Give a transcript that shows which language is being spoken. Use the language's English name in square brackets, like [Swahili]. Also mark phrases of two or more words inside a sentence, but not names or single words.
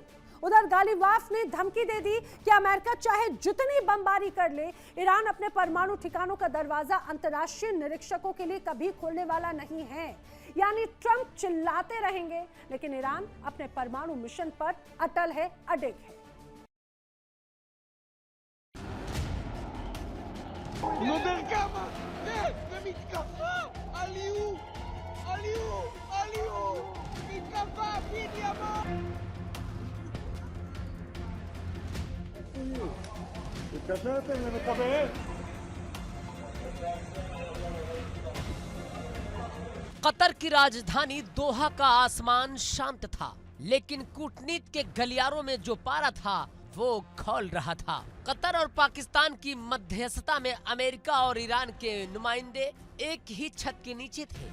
[Hindi] उधर गालिबाफ ने धमकी दे दी कि अमेरिका चाहे जितनी बमबारी कर ले, ईरान अपने परमाणु ठिकानों का दरवाजा अंतर्राष्ट्रीय निरीक्षकों के लिए कभी खोलने वाला नहीं है। यानी ट्रंप चिल्लाते रहेंगे लेकिन ईरान अपने परमाणु मिशन पर अटल है, अडिग है। [Hebrew] נרקמה! ומתקפה! עליו! עליו! עליו! מתקפה! בנימין! התקשרתם למכבי אש? [Hindi] कतर की राजधानी दोहा का आसमान शांत था, लेकिन कूटनीति के गलियारों में जो पारा था वो खौल रहा था। कतर और पाकिस्तान की मध्यस्थता में अमेरिका और ईरान के नुमाइंदे एक ही छत के नीचे थे।